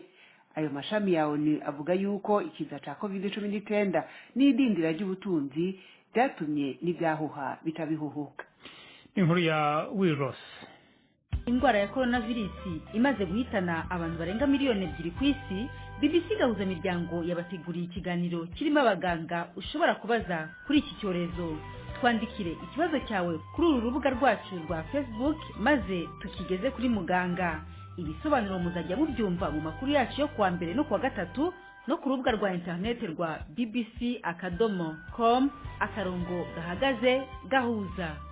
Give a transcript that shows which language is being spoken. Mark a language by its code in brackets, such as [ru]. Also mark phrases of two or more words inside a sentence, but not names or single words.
[rn] Ayo mashami ya ONU avuga yuko ikiza ca COVID-19 n'idindira ry'ubutunzi byatumye n'ibyahuha bitabihuhuka. Inkuru ya Wiros. [rw] Indwara ya coronavirus imaze guhitana abantu barenga miliyoni 2 ku isi, BBC gahuza miryango yabateguriye ikiganiro kirimo abaganga ushobora kubaza kuri iki cyorezo. Twandikire ikibazo cyawe kuri uru rubuga rwacu rwa Facebook maze tukigeze kuri muganga. Ibisobanuro muzajya mubyumva mu makuru yacu yo kuwa mbere no kuwa gatatu no ku rubuga rwa internet rwa bbc.com/gahuza.